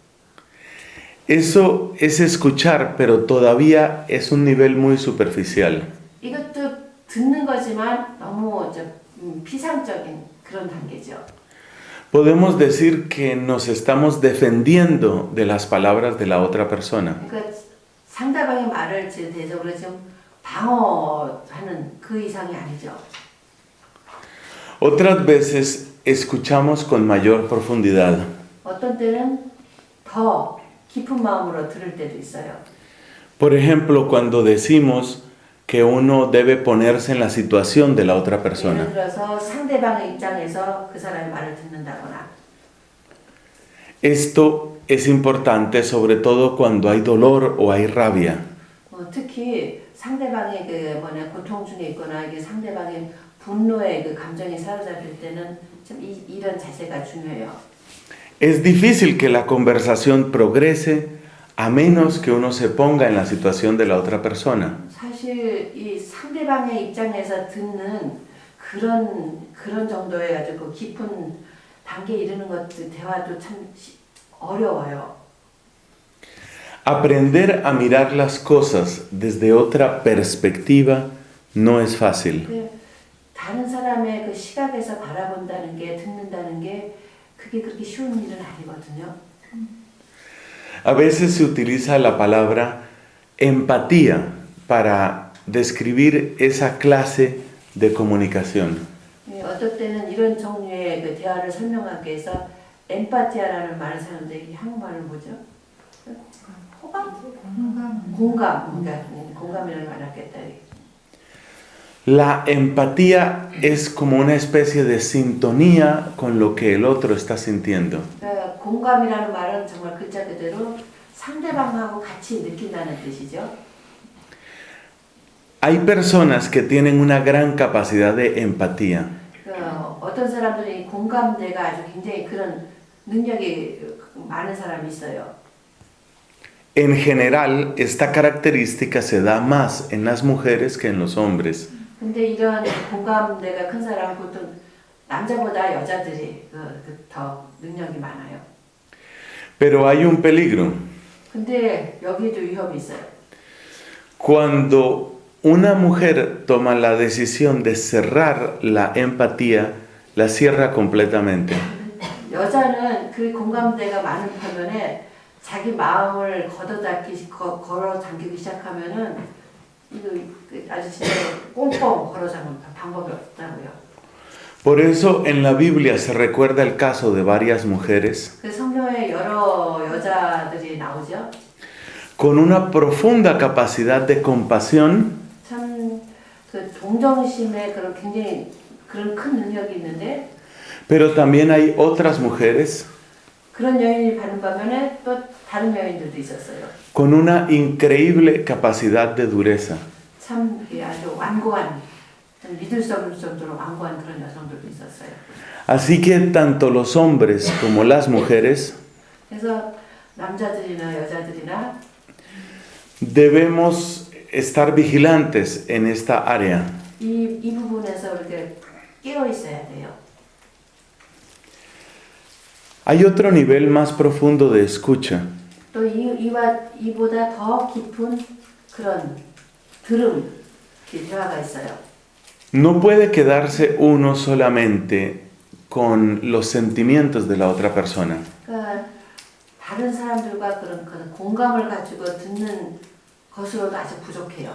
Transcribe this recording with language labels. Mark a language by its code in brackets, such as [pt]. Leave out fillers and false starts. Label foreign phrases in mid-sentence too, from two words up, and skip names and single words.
[es] Eso es escuchar, pero todavía es un nivel muy superficial. [ko] 이것도 듣는 거지만 너무 피상적인 그런 단계죠. [es] Podemos decir que nos estamos defendiendo de las palabras de la otra persona. [ko] 그러니까 상대방의 말을 대적으로 지금 방어하는 그 이상이 아니죠. [es] Otras veces escuchamos con mayor profundidad. [ko] 어떤 때는 더 깊은 마음으로 들을 때도 있어요. [es] Por ejemplo, cuando decimos que uno debe ponerse en la situación de la otra persona. [ko] 예를 들어서 상대방의 입장에서 그 사람의 말을 듣는다거나. [es] Esto es importante sobre todo cuando hay dolor o hay rabia. [ko] 특히 상대방의 그 고통 중에 있거나 이게 상대방의 분노의 그 감정이 사로잡힐 때는 참 이런 자세가 중요해요. [es] Es difícil que la conversación progrese a menos que uno se ponga en la situación de la otra persona. [ko] 사실 이 상대방의 입장에서 듣는 그런 정도의 아주 그 깊은 단계에 이르는 것들 대화도 참 어려워요. [es] Aprender a mirar las cosas desde otra perspectiva no es fácil. [ko] 다른 사람의 그 시각에서 바라본다는 게 듣는다는 게 그게 그렇게 쉬운 일은 아니거든요. [es] A veces se utiliza la palabra empatía para describir esa clase de comunicación. [ko] 어떨 때는 이런 종류의 그 대화를 설명하기 위해서 엠파티아라는 말을 사는데 이 한국말은 뭐죠? 호감? 공감이라는 말 같겠다. [es] La empatía es como una especie de sintonía con lo que el otro está sintiendo. [ko] 공감이라는 말은 정말 글자 그대로 상대방하고 같이 느낀다는 뜻이죠. [es] Hay personas que tienen una gran capacidad de empatía. [ko] 어떤 사람들이 공감대가 아주 굉장히 그런 능력이 많은 사람이 있어요. [es] En general, esta característica se da más en las mujeres que en los hombres. [ko] 근데 이런 공감대가 큰 사람은 보통 남자보다 여자들이 더 능력이 많아요. [es] Pero hay un peligro. [ko] 근데 여기도 위험이 있어요. [es] Cuando una mujer toma la decisión de cerrar la empatía, la cierra completamente. [ko] 여자는 그 공감대가 많은 반면에 자기 마음을 걸어 당기기 시작하면은 이거 아주 진짜 꽁꽁 걸어 잠근 방법이 없다고요. [es] Por eso en la Biblia se recuerda el caso de varias mujeres [ko] 그 성경에 여러 여자들이 나오죠. [es] con una profunda capacidad de compasión, [ko] 참 그 동정심의 그런 굉장히 그런 큰 능력이 있는데, [es] pero también hay otras mujeres [ko] 그런 여인이 받는 반면에 또 다른 여인들도 있었어요. [es] con una increíble capacidad de dureza. [ko] 참 아주 완고한, 믿을 수 없을 정도로 완고한 그런 여성들도 있었어요. [es] Así que tanto los hombres como las mujeres [ko] 그래서 남자들이나 여자들이나 [es] debemos estar vigilantes en esta área. [ko] 이 부분에서 이렇게 깨어 있어야 돼요. [es] Hay otro nivel más profundo de escucha. [ko] 또 이보다 더 깊은 그런 대화가 있어요. [es] No puede quedarse uno solamente con los sentimientos de la otra persona. [ko] 그러니까 다른 사람들과 그런 공감을 가지고 듣는 것으로도 아주 부족해요.